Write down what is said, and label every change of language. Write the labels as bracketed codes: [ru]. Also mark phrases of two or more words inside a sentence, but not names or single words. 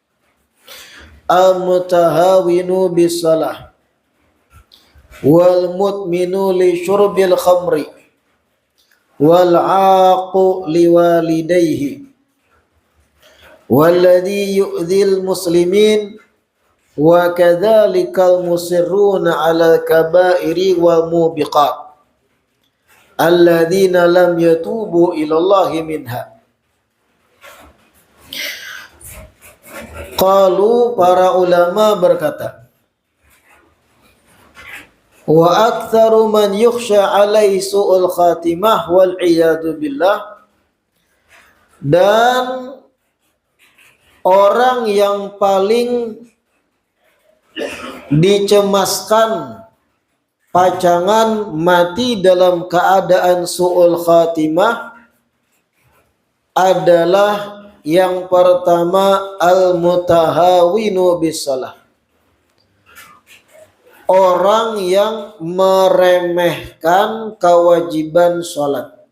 [ar] المتهاون بالصلاة والمدمن لشرب الخمر والعاق لوالديه والذي يؤذي المسلمين وكذلك المصرون على الكبائر والموبقات الذين لم يتوبوا إلى الله منها. [id] Qalu, para ulama berkata, [ar] وأكثر من يخشى عليه سوء الخاتمة والعياذ بالله, [id] dan orang yang paling dicemaskan pacangan mati dalam keadaan [ar] سوء الخاتمة [id] adalah yang pertama [ar] المتهاون بالصلاة, [id] orang yang meremehkan kewajiban sholat.